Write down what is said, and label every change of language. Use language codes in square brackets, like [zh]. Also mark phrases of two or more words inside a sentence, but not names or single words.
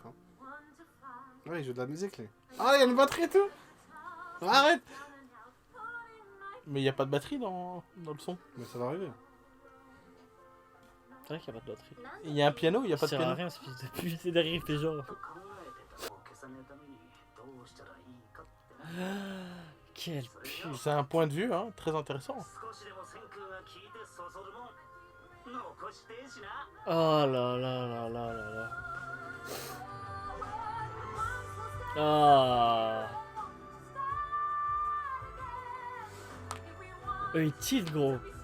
[fr] Hein. Ouais, ils jouent de la musique, les. Ah, il y a une batterie et tout! Arrête! Mais il n'y a pas de batterie dans le son. Mais ça va arriver. C'est vrai qu'il n'y a pas de batterie. Il y a un piano, il n'y a pas Ça de sert à piano. rien, ce fils de pute. C'est derrière, il fait genre. [ja] 考えてたのを消さねえためにどうしたらいいかって [fr] Quel pute. C'est un point de vue hein, très intéressant. [ja] 少しでも千空が聞いてそそるもん残してえしな [fr] Oh là là là là là là. Ah. Eux, ils tiltent, gros.